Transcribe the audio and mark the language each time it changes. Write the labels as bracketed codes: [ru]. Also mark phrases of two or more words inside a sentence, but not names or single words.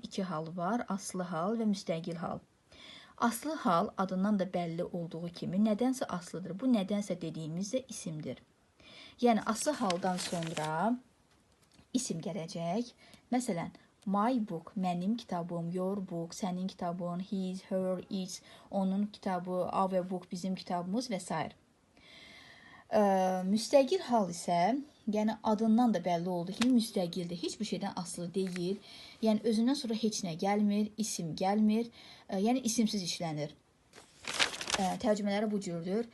[az] İki hal var, aslı hal və müstəqil hal. Aslı hal adından da bəlli olduğu kimi nədənsə aslıdır. Bu nədənsə dediyimiz də isimdir. Yəni, aslı haldan sonra isim gələcək. Məsələn, [en] my book, [az] mənim kitabım, [en] your book, [az] sənin kitabın, [en] his, her, its, [az] onun kitabı, [en] our book, [az] bizim kitabımız və s. Müstəqil hal isə, yəni adından da bəlli olduğu kimi müstəqildir. Heç bir şeydən asılı deyil. Yəni özündən sonra heç nə gəlmir, isim gəlmir. Yəni isimsiz işlənir. Tərcümələri bu cürdür.